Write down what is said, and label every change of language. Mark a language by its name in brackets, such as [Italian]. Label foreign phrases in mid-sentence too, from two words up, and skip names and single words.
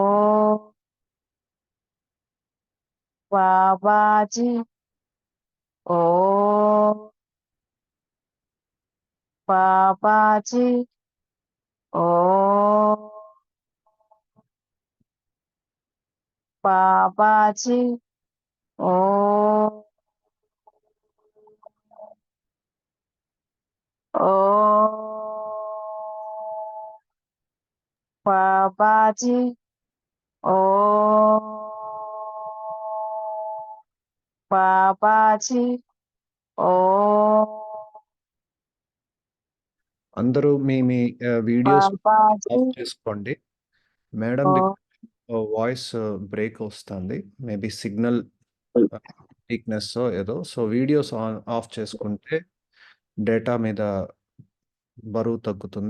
[Hindi] बाबाजी ओ बाबाजी ओ बाबाजी ओ ओ बाबाजी ओ बाबाजी ओ [Telugu] అందరూ మీ మీ వీడియోస్ [Hindi] बाबाजी [Telugu] ఆఫ్ చేసుకోండి. మేడం ओ [English] voice break [Telugu] వస్తుంది. [English] maybe signal weakness [Telugu] ఏదో. సో వీడియోస్ ఆఫ్ చేసుకుంటే డేటా మీద బరువు తగ్గుతుంది.